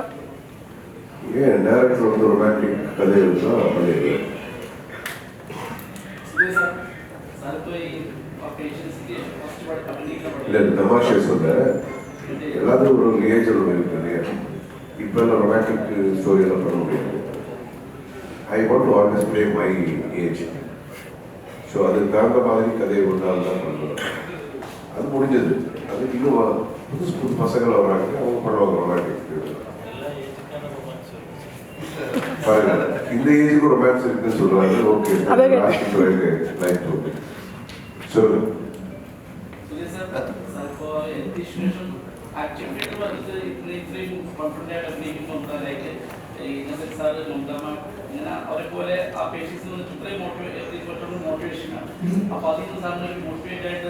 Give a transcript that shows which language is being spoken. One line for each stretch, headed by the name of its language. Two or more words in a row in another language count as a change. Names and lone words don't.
Tamil: ஏன் டேரக்டர் வந்து ரொமான்டிக் கதை இருக்கா? இல்லை தமாஷை சொல்ல எல்லாத்துக்கும் ஒரு ஏஜ் ஒன்று இருக்கு இல்லையா? இப்போ எல்லாம்
English: romantic storyellam
Tamil: பண்ண முடியாது.
English: I want to always play my age.
Tamil: ஸோ அதுக்கு தகுந்த மாதிரி கதையை ஒன்றால் தான் பண்ணுவேன். அது முடிஞ்சது. அது இன்னும் புதுசு புது பசங்களை வராங்க, அவங்க படம் வராங்க. இந்த ஏஜுக்கு ரொமான்ஸ் இருக்குன்னு சொல்றாங்க.
English: okay, life okay. சொல்லுங்க.
Malayalam: ആക്ടിവിറ്റി വന്നിട്ട് ഇത്രയും കോൺഫിഡൻ്റ് ആയിട്ട് അഭിനയിക്കുമ്പോൾ ലൈക്ക് ഇന്നസെന്റ് സാറ് മമതാമ ഇങ്ങനെ അവരെ പോലെ ആ പേഷ്യൻസ് ഇത്രയും മോട്ടിവേഷനാണ്. അപ്പൊ അതിൽ നിന്ന് സാറിന് മോട്ടിവേറ്റ് ആയിട്ട്